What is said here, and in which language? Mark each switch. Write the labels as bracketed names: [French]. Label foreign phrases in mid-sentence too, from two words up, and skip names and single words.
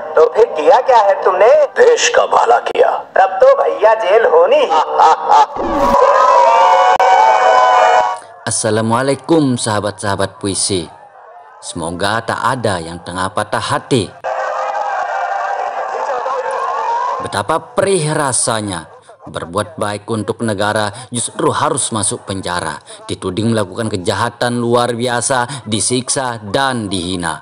[Hindi] फिर किया क्या है तुमने? देश का भला किया. तब तो भैया जेल होनी ही. [Indonesian] Assalamualaikum sahabat-sahabat puisi. Semoga tak ada yang tengah patah hati. Betapa perih rasanya berbuat baik untuk negara justru harus masuk penjara, dituding melakukan kejahatan luar biasa, disiksa dan dihina.